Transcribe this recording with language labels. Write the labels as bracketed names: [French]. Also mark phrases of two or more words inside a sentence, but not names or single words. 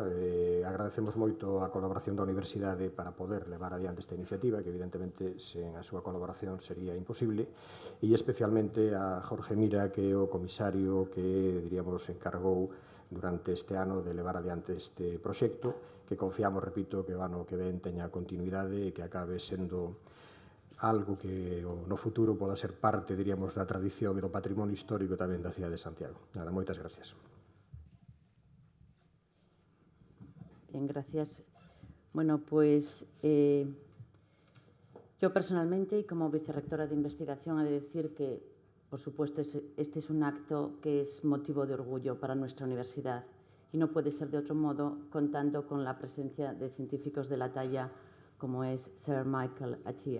[Galician] Agradecemos moito a colaboración da Universidade para poder levar adiante esta iniciativa, que evidentemente sen a súa colaboración sería imposible, e especialmente a Jorge Mira, que é o comisario que, diríamos, encargou durante este ano de levar adiante este proxecto, que confiamos, repito, que o ano que ven teña continuidade e que acabe sendo algo que no futuro poda ser parte, diríamos, da tradición e do patrimonio histórico tamén da cidade de Santiago. Nada, moitas gracias. [Spanish] Bien, gracias. Bueno, pues yo personalmente y como vicerrectora de investigación he de decir que, por supuesto, este es un acto que es motivo de orgullo para nuestra universidad y no puede ser de otro modo contando con la presencia de científicos de la talla como es Sir Michael Atiyah.